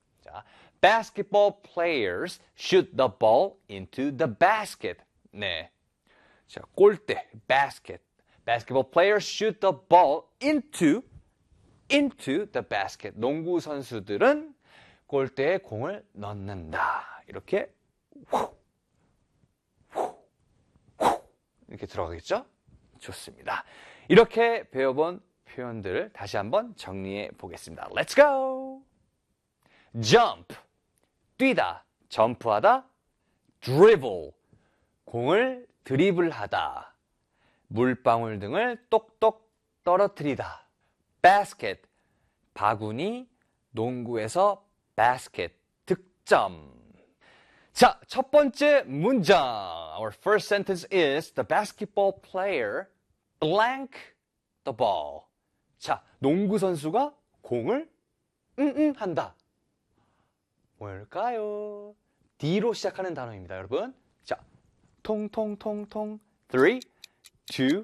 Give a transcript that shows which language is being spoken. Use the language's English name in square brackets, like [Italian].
[English] 자, basketball players shoot the ball into the basket. 네, 자, 골대, basket. basketball players shoot the ball into the basket. [Korean] 농구 선수들은 골대에 공을 넣는다. 이렇게. 이렇게 들어가겠죠? 좋습니다. 이렇게 배워본 표현들을 다시 한번 정리해 보겠습니다. [English] Let's go! Jump, [Korean] 뛰다, 점프하다. [English] Dribble, [Korean] 공을 드리블하다. 물방울 등을 똑똑 떨어뜨리다. basket. 바구니, 농구에서 basket. 득점. 자, 첫 번째 문장. [English] Our first sentence is the basketball player blank the ball. [Korean] 자, 농구 선수가 공을 한다. 뭘까요? D로 시작하는 단어입니다, 여러분. 자, 통통통통. 3, 2,